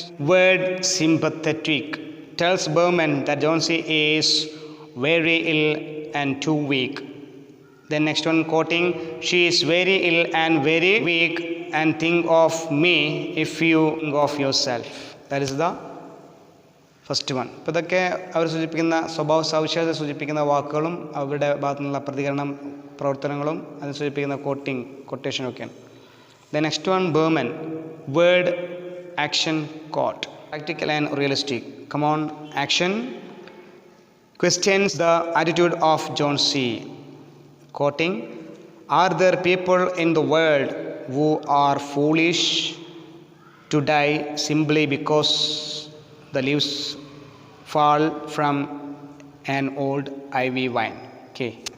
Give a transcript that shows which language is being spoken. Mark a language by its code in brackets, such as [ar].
[en] Word, sympathetic. Tells Berman that Jonesy is very ill and too weak. Then next one, quoting, she is very ill and very weak and think of me if you think of yourself. That is the first one. [ml] ഇപ്പോൾ ഇതൊക്കെ അവർ സൂചിപ്പിക്കുന്ന സ്വഭാവ സവിശേഷത സൂചിപ്പിക്കുന്ന വാക്കുകളും അവരുടെ ഭാഗത്തു നിന്നുള്ള പ്രവർത്തനങ്ങളും അത് സൂചിപ്പിക്കുന്ന കൊട്ടേഷനൊക്കെയാണ്. [en] The next one Burman, word action quote, practical and realistic. Come on action questions the attitude of John C. Quoting, are there people in the world who are foolish to die simply because the leaves fall from an old ivy vine? Okay.